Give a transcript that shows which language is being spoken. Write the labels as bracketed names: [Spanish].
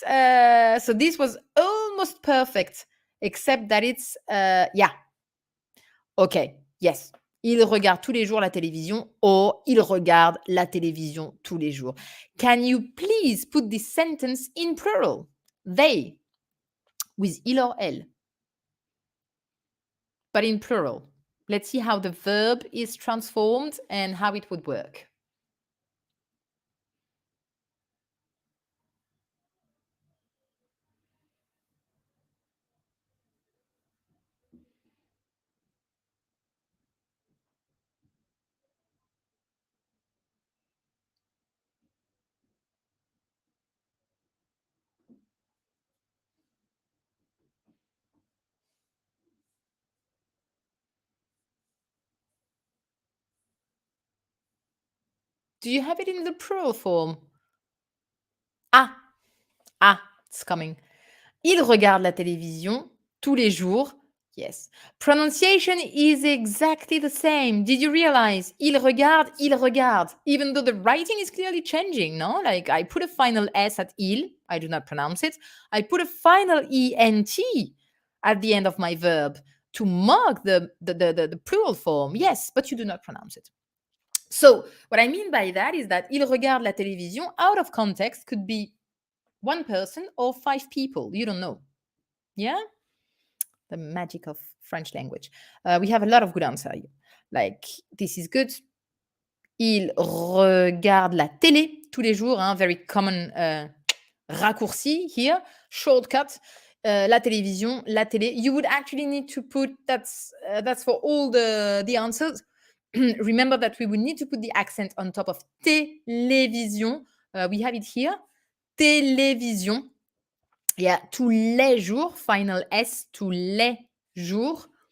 [English] So this was almost perfect, except that it's, yeah. Okay, yes. [French] Il regarde tous les jours la télévision, or il regarde la télévision tous les jours. [English] Can you please put this sentence in plural? They, with il or elle. But in plural. Let's see how the verb is transformed and how it would work. Do you have it in the plural form? Ah, it's coming. [French] Il regarde la télévision tous les jours. [English] Yes. Pronunciation is exactly the same. Did you realize? [French] Il regarde. [English] Even though the writing is clearly changing, no? Like I put a final S at il, I do not pronounce it. I put a final ENT at the end of my verb to mark the plural form. Yes, but you do not pronounce it. So what I mean by that is that [French] il regarde la télévision [English] out of context could be one person or 5 people. You don't know. Yeah? The magic of French language. We have a lot of good answers here. Like, this is good. [French] Il regarde la télé tous les jours. [English] Hein? Very common raccourci here. Shortcut. [French] La télévision, la télé. [English] You would actually need to put, that's for all the answers. Remember that we would need to put the accent on top of télévision. We have it here. Télévision. [French] Yeah, tous les jours, [English] final S, [French] tous les jours.